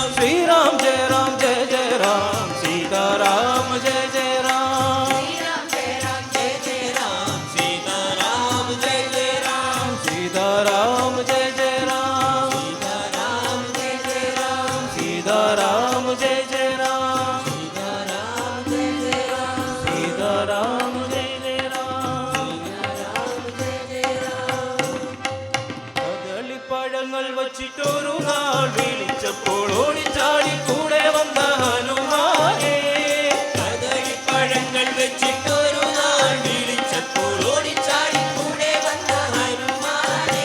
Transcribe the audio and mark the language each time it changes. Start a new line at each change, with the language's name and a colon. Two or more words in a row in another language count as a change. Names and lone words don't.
Sanskrit: ಶ್ರೀರಾಮ್ ಜಯ ರಾಮ್ ಜಯ ಜಯ ರಾಮ್ ಸೀತಾರಾಮ ಜಯ ಜಯ ರಾಮ್ ಶ್ರೀರಾಮ ಜಯ ರಾಮ ಜಯ ಜಯ ರಾಮ ಸೀತಾರಾಮ ಜಯ ಜಯ ರಾಮ ಸೀತಾರಾಮ ಜಯ ಜಯ ರಾಮ್ ಸೀತಾರಾಮ ಜಯ ಜಯ ರಾಮ ಸೀತಾರಾಮ ಜಯ ಜಯ ರಾಮ್ ಸೀತಾರಾಮ ಜಯ ಜಯ ರಾಮ സീതാരാമ ജയ ജയ രാം
Malayalam: കദളിപ്പഴങ്ങൾ വച്ചിട്ടൊരു നാൾ വിളിച്ചപ്പോൾ ഓടിച്ചാടി കൂടെ വന്ന ഹനുമാനേ കദളിപ്പഴങ്ങൾ വെച്ചിട്ടൊരു നാൾ വിളിച്ചപ്പോൾ ഓടിച്ചാടി കൂടെ വന്ന ഹനുമാനേ